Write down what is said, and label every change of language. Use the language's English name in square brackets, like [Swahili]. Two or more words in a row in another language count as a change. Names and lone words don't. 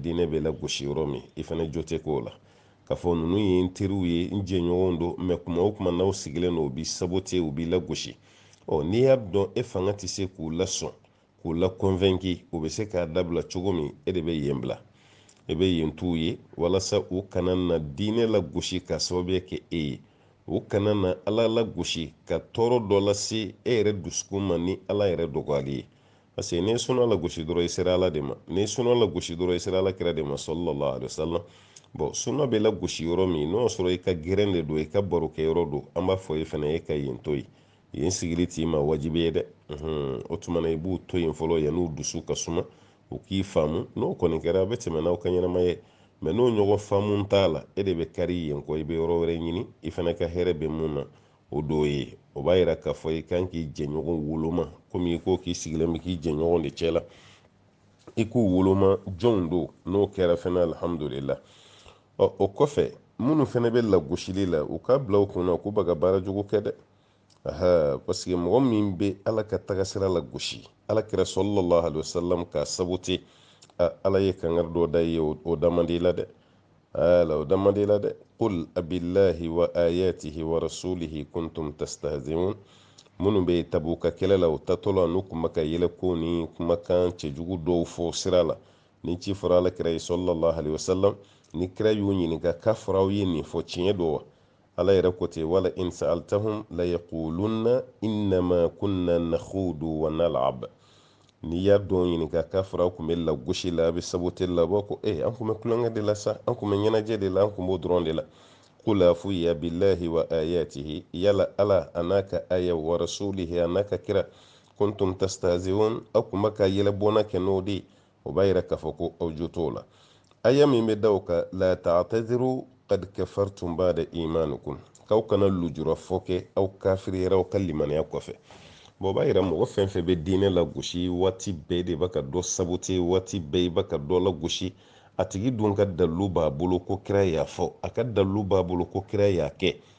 [Bambara] diinɛ bɛ lagosi yɔrɔ min i fana jo tɛ k'o la k'a fɔ ninnu ye n teriw ye n jɛɲɔgɔnw don mɛ kuma o kuma n'aw sigilen don u b'i sabote u b'i lagosi n'i y'a dɔn e fanga tɛ se k'u lasɔn k'u la convaincre u bɛ se k'a dabila cogo min e de bɛ yen bila e bɛ yen t'u ye walasa u kana na diinɛ lagosi k'a sababuya kɛ e ye o kana na ala la gosi ka tɔɔrɔ dɔ lase e yɛrɛ dusukun ma ni ala yɛrɛ dɔgɔyali ye. [French] parce que [Bambara] n'i sɔnna la gosi dɔrɔn i sera ala de ma, n'i sɔnna la gosi dɔrɔn i sera ala kira de ma [Arabic] صلى الله عليه وسلم. [Bambara] bon sunna bɛ la gosi yɔrɔ min n'o sɔrɔ i ka gɛrɛn de don, i ka baro kɛ yɔrɔ don, an b'a fɔ i fana e ka yen to yen, yen sigili t'i ma wajibi ye dɛ. o tuma na i b'u to yen fɔlɔ yan'u dusu ka suma, u k'i faamu, n'o kɔni kɛra a bɛ tɛmɛ n'aw ka ɲɛnamaya ye. mɛ n'o ɲɔgɔn faamu t'a la, e de bɛ kari yen kɔ, i bɛ yɔrɔ wɛrɛ ɲini, i fana ka hɛrɛ bɛ mun na o dɔw ye. o b'a yira k'a fɔ i kan k'i jɛɲɔgɔn woloma, komi i ko k'i sigilen bɛ k'i jɛɲɔgɔn de cɛ la, i k'u woloma jɔnw don. n'o kɛra fana alhamdulillah. o kɔfɛ minnu fana bɛ lagosili la, u k'a bila u kunna k'u bɛ ka baara jugu kɛ dɛ. [French] parce que [Bambara] mɔgɔ min bɛ ala ka tagasira la gosi, ala kira [Arabic] صلى الله عليه وسلم [Bambara] ka sabu te ala ye kangari dɔ da ye o damandi la dɛ. o damandi la dɛ. [Arabic] قل أبالله وآياته ورسوله كنتم تستهزئون. [Bambara] minnu bɛ tabuka kɛlɛ la, o tatɔ la n'u kun bɛ ka yɛlɛ ko ni kumakan cɛjugu dɔw fɔ sira la, ni ci fɔra ala kira ye [Arabic] صلى الله عليه وسلم, [Bambara] ni kira y'u ɲininka k'a fɔra aw ye nin fɔ, tiɲɛ don wa? ala yɛrɛ ko ten, [Arabic] ولئن سألتهم ليقولن إنما كنا نخوض ونلعب. [Bambara] n'i y'a dɔn ɲininka k'a fɔra aw kun bɛ lagosi la, a bɛ sabote la, b'a ko an kun bɛ kulonkɛ de la sa, an kun bɛ ɲɛnajɛ de la, an kun b'o dɔrɔn de la. [Arabic] قل أفويا بالله وآياته, [Bambara] yala ala a n'a ka aya, [Arabic] ورسوله [Bambara] a n'a ka kira, [Arabic] كنتم تستهزئون, [Bambara] aw kun bɛ ka yɛlɛbɔna kɛ n'o de ye. o b'a yira k'a fɔ ko aw jo t'o la. aya min bɛ da o kan, [Arabic] لا تعتذروا قد كفرتم بعد إيمانكم, [Bambara] k'aw kana lujura fɔ kɛ aw kafiriyara aw ka limaniya kɔfɛ. o b'a yira mɔgɔ fɛn fɛn bɛ diinɛ la gosi waati bɛɛ de b'a ka dɔ sabute, waati bɛɛ i b'a ka dɔ la gosi, a tigi dun ka dalilu b'a bolo ko kira y'a fɔ, a ka dalilu b'a bolo ko kira y'a kɛ.